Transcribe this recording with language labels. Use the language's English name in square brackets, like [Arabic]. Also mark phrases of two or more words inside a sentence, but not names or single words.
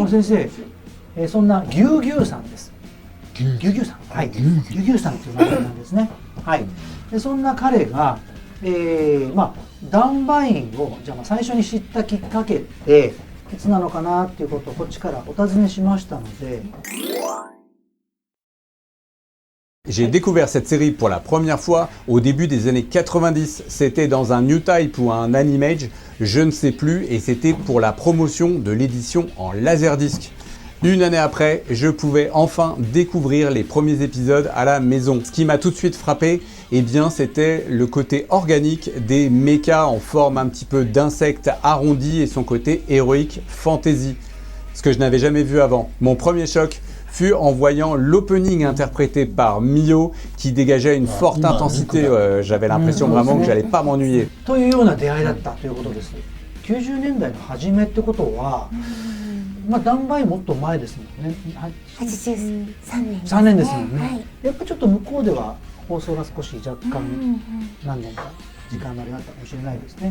[Japanese] この先生、そんなギュギュさんです。ギュギュさん。はい。ギュギュさんという名前なんですね。はい。でそんな彼が、ダンバインをじゃあ最初に知ったきっかけっていつなのかなっていうことをこっちからお尋ねしましたので。 [French] J'ai découvert cette série pour la première fois au début des années 90. C'était dans un New Type ou un Animage, je ne sais plus, et c'était pour la promotion de l'édition en laserdisc. Une année après, je pouvais enfin découvrir les premiers épisodes à la maison. Ce qui m'a tout de suite frappé, eh bien, c'était le côté organique des mechas en forme un petit peu d'insectes arrondis et son côté héroïque fantasy. Ce que je n'avais jamais vu avant. Mon premier choc fut en voyant l'opening interprété par Mio qui dégageait une forte intensité. J'avais l'impression vraiment que j'allais pas m'ennuyer. [Japanese] というような出会いだったということです。90年代の初めってことは、ダンバインもっと前ですもんね。 83年。 3年ですもんね。はい。やっぱちょっと向こうでは放送が少し若干何年か時間があったかもしれないですね。